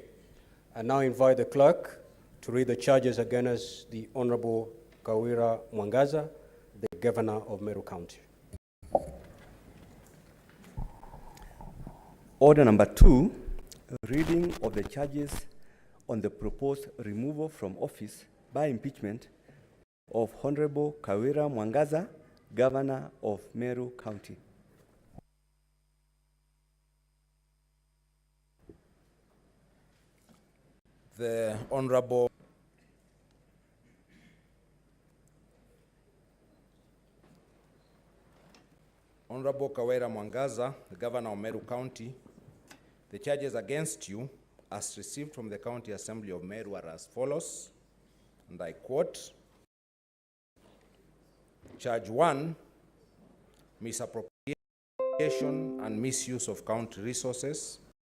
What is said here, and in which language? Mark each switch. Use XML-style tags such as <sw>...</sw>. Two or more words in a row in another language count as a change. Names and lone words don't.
<en>I now invite the clerk to read the charges against the Honorable Kawira Mwangaza, the Governor of Meru County. Order number 2, reading of the charges on the proposed removal from office by impeachment of Honorable Kawira Mwangaza, Governor of Meru County. The Honorable Kawira Mwangaza, the Governor of Meru County, the charges against you as received from the County Assembly of Meru are as follows, and I quote: Charge 1, misappropriation and misuse of county resources.</en>